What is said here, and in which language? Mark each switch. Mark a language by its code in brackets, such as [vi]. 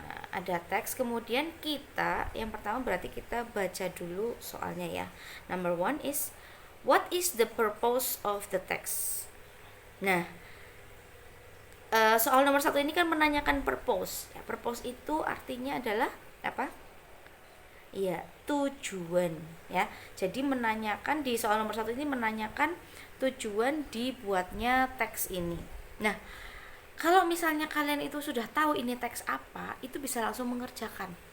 [id] Ada teks, kemudian yang pertama berarti kita baca dulu soalnya ya. [en] Number 1 is what is the purpose of the text. [id] Nah soal nomor 1 ini kan menanyakan purpose ya. Purpose itu artinya adalah apa? Iya, tujuan ya. Jadi menanyakan di soal nomor 1 ini menanyakan tujuan dibuatnya teks ini. Nah, kalau misalnya kalian itu sudah tahu ini teks apa, itu bisa langsung mengerjakan.